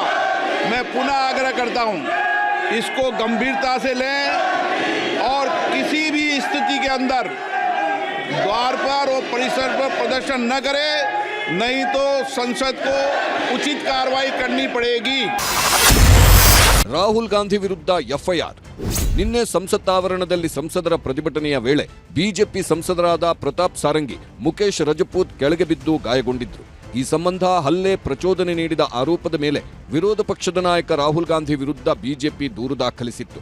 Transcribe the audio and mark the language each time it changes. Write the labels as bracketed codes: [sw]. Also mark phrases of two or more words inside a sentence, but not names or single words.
[hi] मैं पुनः आग्रह करता हूं, इसको गंभीरता से लें और किसी भी स्थिति के अंदर द्वार पर और परिसर पर प्रदर्शन न करें, नहीं तो संसद को उचित कार्रवाई करनी पड़ेगी। [kn] ರಾಹುಲ್ ಗಾಂಧಿ ವಿರುದ್ಧ FIR. ನಿನ್ನೆ ಸಂಸತ್ ಆವರಣದಲ್ಲಿ ಸಂಸದರ ಪ್ರತಿಭಟನೆಯ ವೇಳೆ ಬಿಜೆಪಿ ಸಂಸದರಾದ ಪ್ರತಾಪ್ ಸಾರಂಗಿ, ಮುಖೇಶ್ ರಜಪೂತ್ ಕೆಳಗೆ ಬಿದ್ದು ಗಾಯಗೊಂಡಿದ್ರು. ಈ ಸಂಬಂಧ ಹಲ್ಲೆ, ಪ್ರಚೋದನೆ ನೀಡಿದ ಆರೋಪದ ಮೇಲೆ ವಿರೋಧ ಪಕ್ಷದ ನಾಯಕ ರಾಹುಲ್ ಗಾಂಧಿ ವಿರುದ್ಧ ಬಿಜೆಪಿ ದೂರು ದಾಖಲಿಸಿತ್ತು.